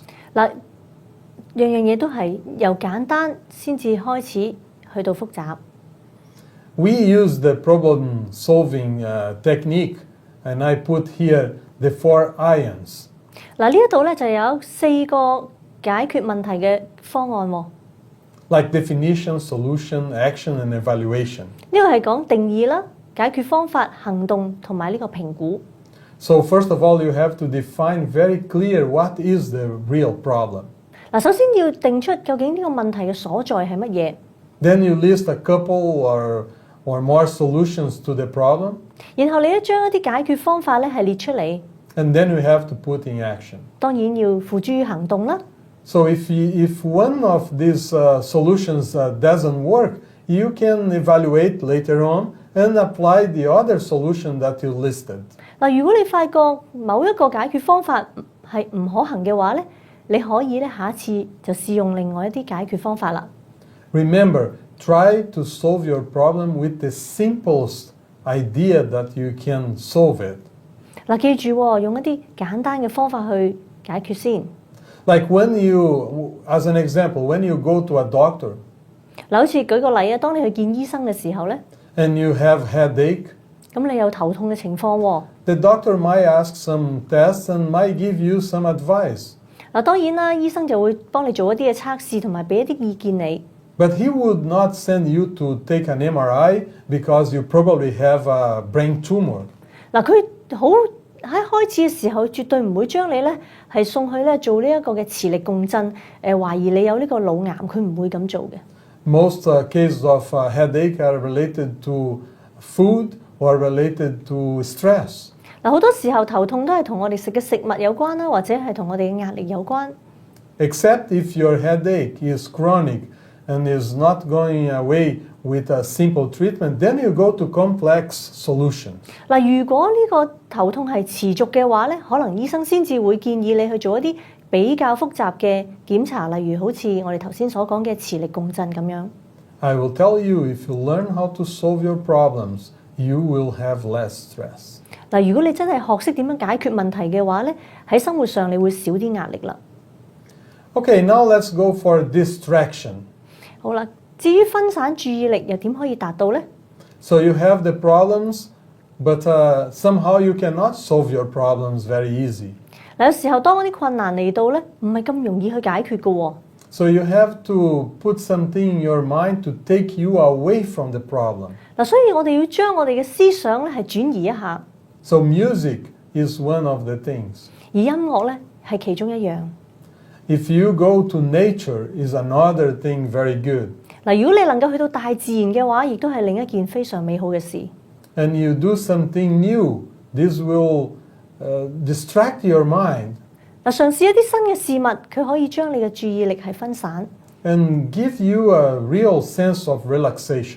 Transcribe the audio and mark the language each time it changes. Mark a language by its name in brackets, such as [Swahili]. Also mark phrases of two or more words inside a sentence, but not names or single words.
[Cantonese] 嗱，樣樣嘢都係由簡單先至開始去到複雜。 [English] We use the problem solving technique and I put here the 4 irons. [Cantonese] 嗱，呢一度咧就有4個解決問題嘅方案喎。 [English] Like definition, solution, action and evaluation. [Cantonese] 呢個係講定義啦、解決方法、行動同埋呢個評估。 [English] So first of all, you have to define very clear what is the real problem. [Cantonese] 嗱，首先要定出究竟呢個問題嘅所在係乜嘢。 [English] Then you list a couple or more solutions to the problem. [Cantonese] 然後你咧將一啲解決方法咧係列出嚟。 [English] And then you have to put in action. [Cantonese] 當然要付諸於行動啦。 [English] So if one of these solutions doesn't work, you can evaluate later on and apply the other solution that you listed. [Cantonese] 嗱，如果你發覺某一個解決方法係唔可行嘅話咧，你可以咧下一次就試用另外一啲解決方法啦。 [English] Remember, try to solve your problem with the simplest idea that you can solve it. [Cantonese] 嗱，記住喎，用一啲簡單嘅方法去解決先。 [English] Like as an example, when you go to a doctor [Cantonese] 嗱，好似舉個例啊，當你去見醫生嘅時候咧， [English] and you have headache, [Cantonese] 咁你有頭痛嘅情況喎。 [English] the doctor might ask some tests and might give you some advice. [Cantonese] 嗱，當然啦，醫生就會幫你做一啲嘅測試同埋俾一啲意見你。 [English] But he would not send you to take an MRI because you probably have a brain tumor. [Cantonese] 嗱，佢好喺開始嘅時候，絕對唔會將你咧係送去咧做呢一個嘅磁力共振，懷疑你有呢個腦癌，佢唔會咁做嘅。 [English] Most cases of headache are related to food or related to stress. [Cantonese] 嗱，好多時候頭痛都係同我哋食嘅食物有關啦，或者係同我哋嘅壓力有關。 [English] Except if your headache is chronic and is not going away with a simple treatment, then you go to complex solutions. [Cantonese] 嗱，如果呢個頭痛係持續嘅話咧，可能醫生先至會建議你去做一啲比較複雜嘅檢查，例如好似我哋頭先所講嘅磁力共振咁樣。 [English] I will tell you, if you learn how to solve your problems, you will have less stress. [Cantonese] 嗱，如果你真係學識點樣解決問題嘅話咧，喺生活上你會少啲壓力啦。 [English] Okay, now let's go for distraction. [Cantonese] 好啦，至於分散注意力又點可以達到呢？ [English] So you have the problems, but somehow you cannot solve your problems very easy. [Cantonese] 嗱，有時候當嗰啲困難嚟到咧，唔係咁容易去解決嘅喎。 [English] So you have to put something in your mind to take you away from the problem. [Cantonese] 嗱，所以我哋要將我哋嘅思想咧係轉移一下。 [English] So music is one of the things. [Cantonese] 而音樂咧係其中一樣。 [English] If you go to nature, is another thing very good. [Cantonese] 嗱，如果你能夠去到大自然嘅話，亦都係另一件非常美好嘅事。 [English] And you do something new, this will distract your mind. [Cantonese] 嗱，嘗試一啲新嘅事物，佢可以將你嘅注意力係分散。 [English] And give you a real sense of relaxation.